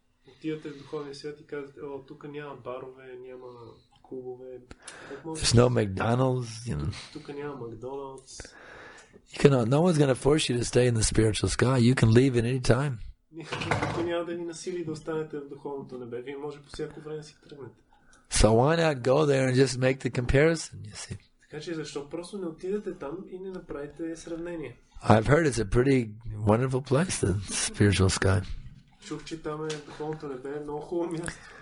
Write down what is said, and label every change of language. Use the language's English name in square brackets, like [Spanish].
[Bulgarian] Отивате в духовния свят и казвате, тук няма барове, няма клубове. [English] There's no McDonald's, you know. [Bulgarian] Тук няма Макдоналдс. [English] No one's going to force you to stay in the spiritual sky. You can leave at any time. [Bulgarian] Никой няма да ви насили да останете в духовното небе. Вие може по всяко време да си тръгнете. [English] So why not go there and just make the comparison, you see? [Bulgarian] Така че защо просто не отидете там и не направите сравнение? [English] I've heard it's a pretty wonderful place, the spiritual sky. [Bulgarian] Чух, че там е духовното небе, е много хубаво място.